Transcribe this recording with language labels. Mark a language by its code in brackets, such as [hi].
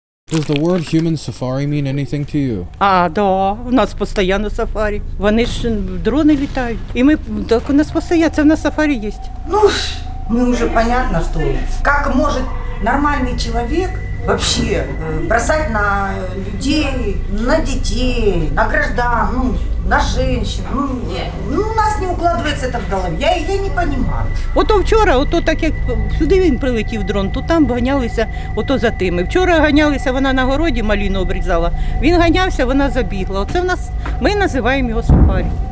[en] Does the word human safari mean anything to you? [uk] Да, у нас постійно сафарі. Вони ж дрони літають. І ми, так у нас постійно, це в нас сафарі є. [ru] Ну уже понятно, что как может нормальный человек вообще бросать на людей, на детей, на граждан, на женщин. У нас не укладывается это в голове. Я не понимаю. [uk] Ото вчора, так як сюди він прилетів дрон, то там ганялися за тими. Вчора ганялися, вона на городі маліну обрізала. Він ганявся, вона забігла. Оце в нас, ми називаємо його сафарі.